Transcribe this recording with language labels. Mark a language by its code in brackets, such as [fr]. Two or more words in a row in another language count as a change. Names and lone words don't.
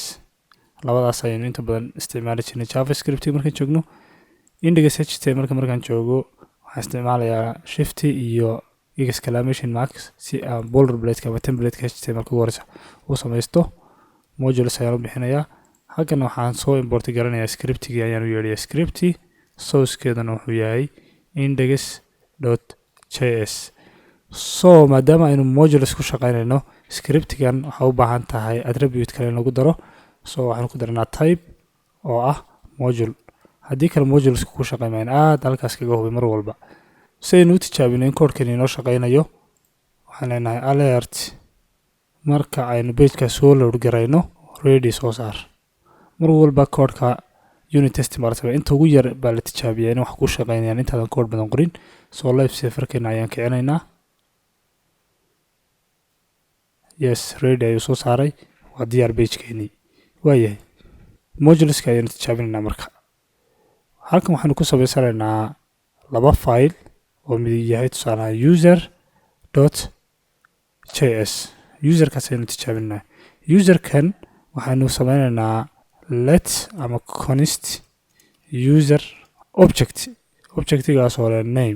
[so] labadaas ayaynu inta badan isticmaali jirnay JavaScript markaan joogno. Index.html markaan joogo waxaan isticmaalayaa shift iyo [en] exclamation marks [so] si aan boilerplate ama [en] template HTML [so] ku waraysa u samaysto. Modules ayaan u bixinayaa. Halkan waxaan soo import garanayaa scriptigi ayaan u yeedhiyaa script. Source-keedana wuxuu yahay index.js. maadaama aynu modules ku shaqeynayno scriptigan waxaa u baahan tahay attribute kale in lagu daro. Waxaan ku daranaa type oo ah module. haddii kale modules ku shaqeynayaan aad halkaas kaga hubi mar walba. saynu u tijaabino in koodhkan inoo shaqeynayo waxaan leenahay alert marka aynu pageka soo load garayno ready soo saar. mar walba koodhka [en] unit test [so] martaba inta ugu yar baa la tijaabiyaa in wax ku shaqeynayaan intaadan koodh badan qorin. Lifesaver-keena ayaan kicinaynaa. Yes, ready ayuu soo saaray. waa diyaar pagekeenii. waayahay moduleska ayaynu tijaabinaynaa marka. halkan waxaanu ku samaysanaynaa laba file oo mid yahay tusaalaha user.js. userkaas ayaynu tijaabinaa. userkan waxaanu sameynaynaa let ama const user objectigaas oo leh name.